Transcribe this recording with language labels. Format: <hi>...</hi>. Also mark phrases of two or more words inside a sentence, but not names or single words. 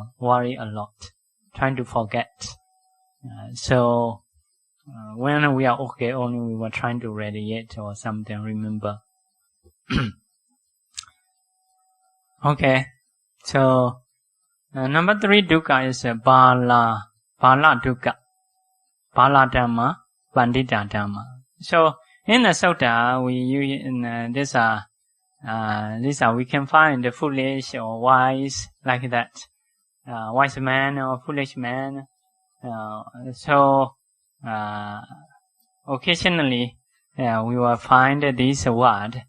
<en>Worry a lot, trying to forget. So when we are okay, only we were trying to radiate or something. Remember. Okay. So number 3 dukkha is</en> <pi>bala dukkha. Bala dhamma, pandita dhamma.</pi> <en>So in the sutta, we use these are we can find the foolish or wise like that, wise man or foolish man. So occasionally we will find this word.</en>